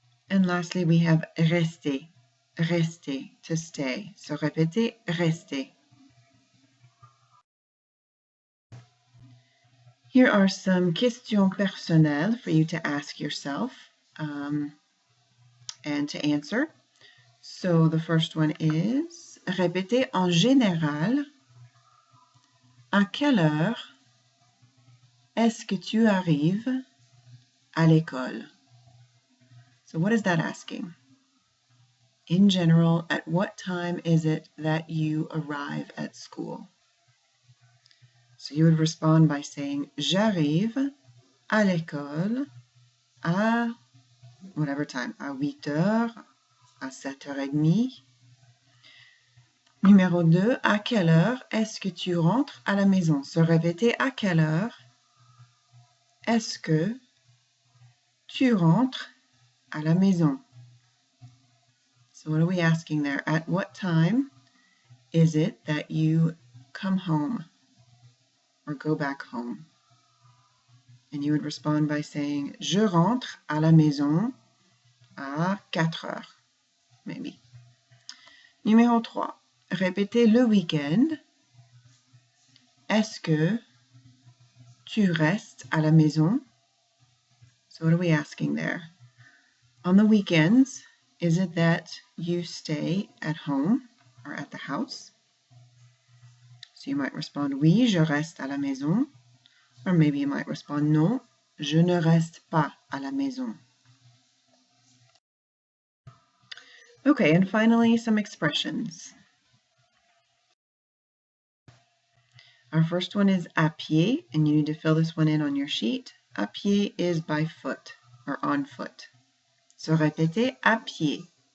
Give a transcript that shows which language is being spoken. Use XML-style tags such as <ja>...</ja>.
<en>And lastly, we have rester, rester, to stay.</en> <fr>So répétez rester.</fr> <en>Here are some questions personnelles for you to ask yourself and to answer. So the first one is,</en> <fr>répétez en général, à quelle heure est-ce que tu arrives à l'école?</fr> <en>So what is that asking? In general, at what time is it that you arrive at school? So you would respond by saying,</en> <fr>j'arrive à l'école à</fr> <en>whatever time,</en> <fr>à 8 heures, à 7h30. Numéro 2, à quelle heure est-ce que tu rentres à la maison? Se répéter à quelle heure est-ce que tu rentres à la maison?</fr> <en>So what are we asking there? At what time is it that you come home or go back home? And you would respond by saying,</en> <fr>je rentre à la maison à 4 heures,</fr> <en>maybe.</en> <fr>Numéro 3, répétez le week-end. Est-ce que tu restes à la maison?</fr> <en>So what are we asking there? On the weekends, is it that you stay at home or at the house? So you might respond,</en> <fr>oui, je reste à la maison.</fr> <en>Or maybe you might respond,</en> <fr>non, je ne reste pas à la maison.</fr> <en>Okay, and finally, some expressions. Our first one is à pied, and you need to fill this one in on your sheet. À pied is by foot or on foot. So</en> <fr>répétez à pied.</fr>